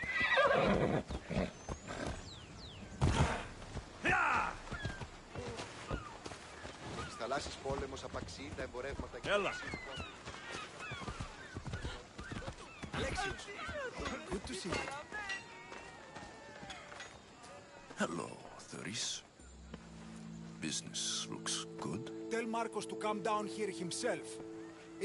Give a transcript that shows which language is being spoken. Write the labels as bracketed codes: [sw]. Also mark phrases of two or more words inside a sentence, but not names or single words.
[el] Στις θαλάσσιες πόλεμος απαξιεί τα εμπορεύματα και... Έλα. [en] Alexios, good to see you. Hello, Doris. Business looks good. Tell Marcos to come down here himself.